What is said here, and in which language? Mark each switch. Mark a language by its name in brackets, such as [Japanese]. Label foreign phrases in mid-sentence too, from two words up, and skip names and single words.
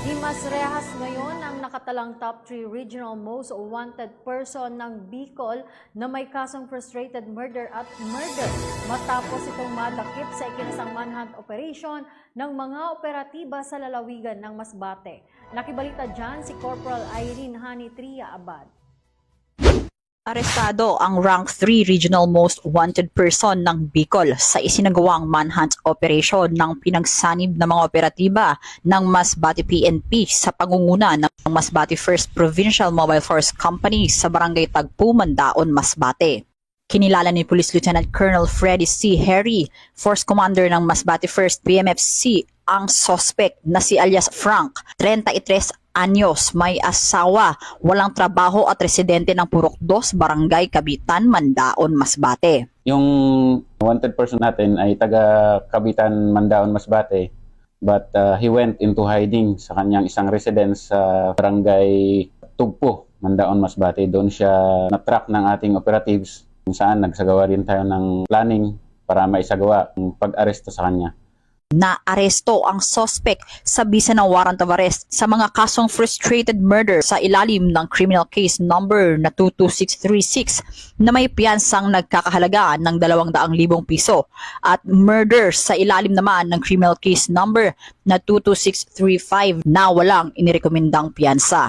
[Filipino] Mas-rehas ngayon ang nakatalang [English] top 3 regional most wanted person [Filipino] ng Bicol na may kasong [English] frustrated murder [Filipino] at murder matapos itong madakip sa ikinasang [English] manhunt operation [Filipino] ng mga operatiba sa lalawigan ng Masbate. Nakibalita dyan si Corporal Irene Hani Tria Abad. Arestado ang [English] rank 3 regional most wanted person [Filipino] ng Bicol sa isinagawang [English] manhunt operation [Filipino] ng pinagsanib na mga operatiba ng Masbate PNP sa pangunguna ng Masbate 1st Provincial Mobile Force Company sa Barangay Tagpo, Mandaon, Masbate. Kinilala ni Police Lieutenant Colonel Freddy C. Harry, Force Commander ng Masbate 1st PMFC, ang suspect na si alias Frank, 33 anyos, may asawa, walang trabaho at residente ng Purok 2, Barangay Kabitan, Mandaon, Masbate. Yung [English] wanted person [Filipino] natin ay taga Kabitan, Mandaon, Masbate, [English] but he went into hiding [Filipino] sa kanyang isang [English] residence sa Barangay Tugpo, Mandaon, Masbate. [Filipino] Doon siya na-track ng ating operatives kung saan nagsagawa rin tayo ng planning para maisagawa ang pag-aresto sa kanya. Naaresto ang suspect sa bisa ng [English] warrant of arrest [Filipino] sa mga kasong [English] frustrated murder [Filipino] sa ilalim ng [English] criminal case number [Filipino] na 22636 na may piyansang nagkakahalaga ng 200,000 piso at murder sa ilalim naman ng [English] criminal case number [Filipino] na 22635 na walang inirekomendang piyansa.